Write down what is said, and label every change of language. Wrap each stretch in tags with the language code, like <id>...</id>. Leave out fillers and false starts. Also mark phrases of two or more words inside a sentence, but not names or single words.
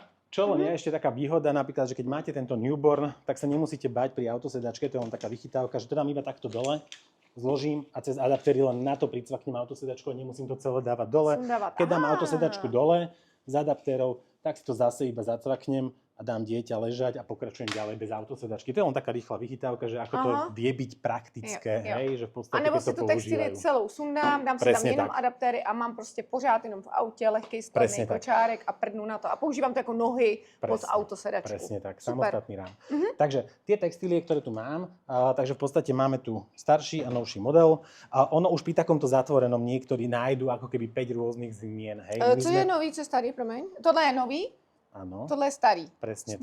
<sk>Čo len je ešte taká výhoda, napríklad, že keď máte tento newborn, tak sa nemusíte bať pri autosedačke, to je len taká vychytávka, že to dám iba takto dole, zložím a cez adaptéry len na to pricvaknem autosedačku a nemusím to celé dávať dole. Keď dám autosedačku dole z adaptérov, tak si to zase iba zacvaknem a dám dieťa ležať a pokračujem ďalej bez autosedačky. To je len taká rýchla vychytávka, že ako to vie byť praktické, hej, že v podstate a</sk> <cs>nebo si tu textíly celou sundám, dám si tam jenom adaptéry a mám prostě pořád jenom v autě lehkej skladný kočárek a prdnu na to a používám to jako nohy pod autosedačku.</cs> <sk>Presne tak, samostatný rám. Takže tie textílie, ktoré tu mám, takže v podstate máme tu starší a novší model. A ono už pri takomto zatvorenom niektorí nájdu ako keby 5 rôznych zmien, hej.</sk> <cs>Co je nový, co je starý, promiň? Tohle je nový?</cs> <sk>Áno.</sk> <cs>Tohle je starý.</cs> <sk>Presne</sk>